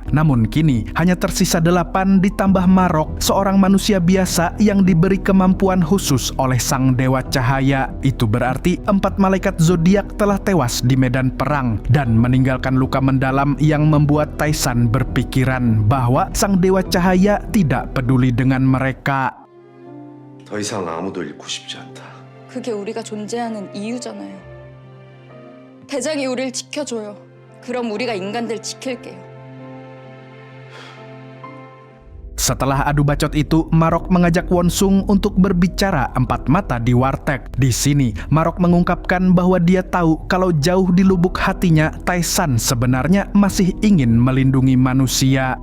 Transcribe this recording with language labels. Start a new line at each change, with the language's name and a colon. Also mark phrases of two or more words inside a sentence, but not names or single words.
Indonesian: Namun kini hanya tersisa 8 ditambah Marok, seorang manusia biasa yang diberi kemampuan khusus oleh sang Dewa Cahaya. Itu berarti 4 malaikat zodiak telah tewas di medan perang dan meninggalkan luka mendalam yang membuat Taisan berpikiran bahwa sang Dewa Cahaya tidak peduli dengan mereka.
Korean: 더 이상 아무도 잃고 싶지 않다. 그게 우리가 존재하는 이유잖아요. 대장이 우리를 지켜줘요. 그럼 우리가 인간들 지킬게요.
Indonesian: Setelah adu bacot itu, Marok mengajak Wonsung untuk berbicara empat mata di warteg. Di sini, Marok mengungkapkan bahwa dia tahu kalau jauh di lubuk hatinya, Taisan sebenarnya masih ingin melindungi manusia.